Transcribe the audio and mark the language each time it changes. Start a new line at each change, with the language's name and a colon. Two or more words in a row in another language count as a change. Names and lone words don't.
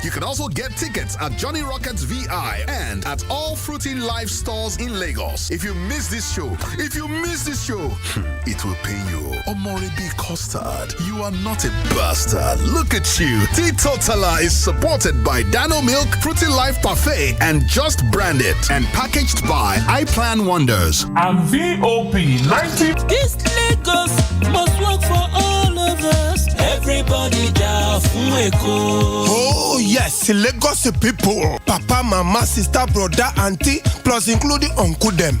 English: You can also get tickets at Johnny Rockets VI and at all Fruity Life stores in Lagos. If you miss this show, it will pay you. Omoribi Custard, you are not a bastard. Look at you. Teetotaler is supported by Dano Milk, Fruity Life Parfait, and Just Branded, and packaged by iPlan Wonders. And VOP 90. This Lagos must work for all of us. Everybody down Oh yes, Lagos people. Papa, mama, sister, brother, auntie, plus including uncle them.